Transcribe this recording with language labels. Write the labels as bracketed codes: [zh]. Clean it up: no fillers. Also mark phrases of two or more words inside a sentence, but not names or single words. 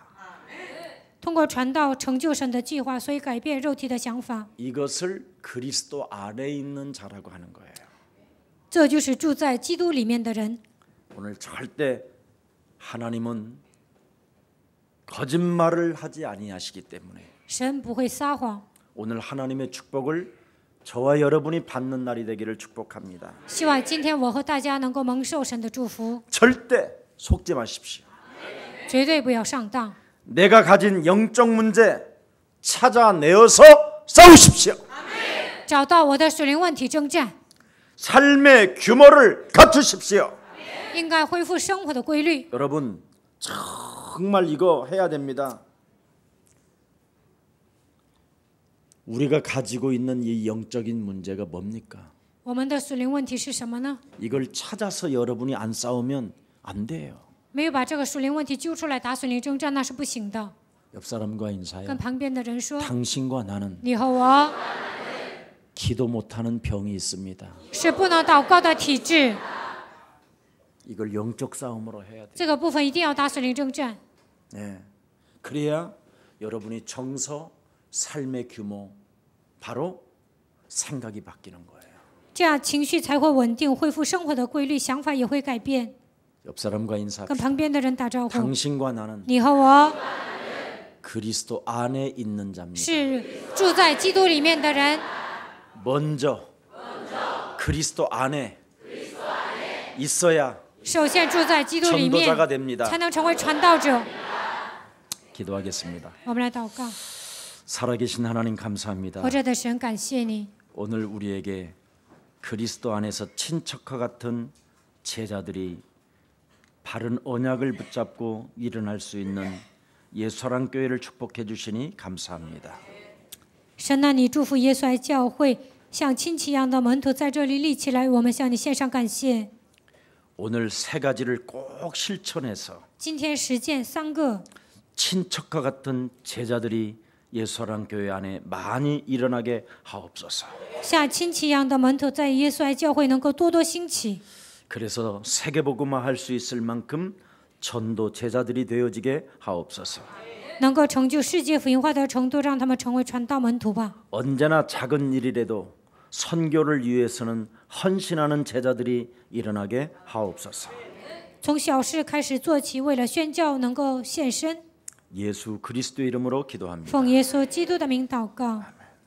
[zh] 通过传道成就神的计划，所以改变肉体的想法。 [ko] 이것을 그리스도 안에 있는 자라고 하는 거예요. [zh] 这就是住在基督里面的人。 [ko] 오늘 절대 하나님은 거짓말을 하지 아니하시기 때문에 [zh] 神不会撒谎。 [ko] 오늘 하나님의 축복을 저와 여러분이 받는 날이 되기를 축복합니다. [zh] 希望今天我和大家能够蒙受神的祝福， [ko] 절대 속지 마십시오. [zh] 绝对不要上当。 [ko] 내가 가진 영적 문제 찾아내어서 싸우십시오. [zh] 找到我的属灵问题征战， [ko] 삶의 규모를 갖추십시오. [zh] 应该恢复生活的规律。 [ko] 여러분 정말 이거 해야 됩니다. 우리가 가지고 있는 이 영적인 문제가 뭡니까? [zh] 我们的属灵问题是什么呢？ [ko] 이걸 찾아서 여러분이 안 싸우면 안 돼요. [zh] 没有把这个属灵问题揪出来打属灵征战，那是不行的。 [ko] 옆 사람과 인사해. [zh] 跟旁边的人说， [ko] 당신과 나는 [zh] 你和我 [ko] 기도 못하는 병이 있습니다. [zh] 是不能祷告的体质， [ko] 이걸 영적 싸움으로 해야 돼요. [zh] 这个部分一定要打属灵征战。 [ko] 네. 그래야 여러분이 정서, 삶의 규모, 바로 생각이 바뀌는 거예요. [zh] 这样情绪才会稳定，恢复生活的规律，想法也会改变。 [ko] 옆 사람과 인사합시다. [zh] 跟旁边的人打招呼， [ko] 당신과 나는 [zh] 你和我 [ko] 그리스도 안에 있는 자입니다. [zh] 是住在基督里面的人， [ko] 먼저 그리스도 안에 있어야 [zh] 首先住在基督里面， [ko] 전도자가 됩니다. [zh] 才能成为传道者。 [ko] 기도하겠습니다. [zh] 我们来祷告， [ko] 살아계신 하나님 감사합니다. [zh] 活着的神，感谢你， [ko] 오늘 우리에게 그리스도 안에서 친척과 같은 제자들이 바른 언약을 붙잡고 일어날 수 있는 예수사랑 교회를 축복해 주시니 감사합니다. [zh] 神啊，你祝福耶稣爱教会像亲戚一样的门徒在这里立起来，我们向你献上感谢。 [ko] 오늘 세 가지를 꼭 실천해서 [zh] 今天实践3个， [ko] 친척과 같은 제자들이 예수사랑 교회 안에 많이 일어나게 하옵소서. [zh] 像亲戚一样的门徒在耶稣爱教会能够多多兴起， [ko] 그래서 세계복음화 할 수 있을 만큼 전도 제자들이 되어지게 하옵소서. [zh] 能够成就世界福音化的程度，让他们成为传道门徒吧。 [ko] 언제나 작은 일이라도 선교를 위해서는 헌신하는 제자들이 일어나게 하옵소서. [zh] 从小事开始做起，为了宣教能够献身。 [ko] 예수 그리스도의 이름으로 기도합니다. [zh] 奉耶稣基督的名祷告。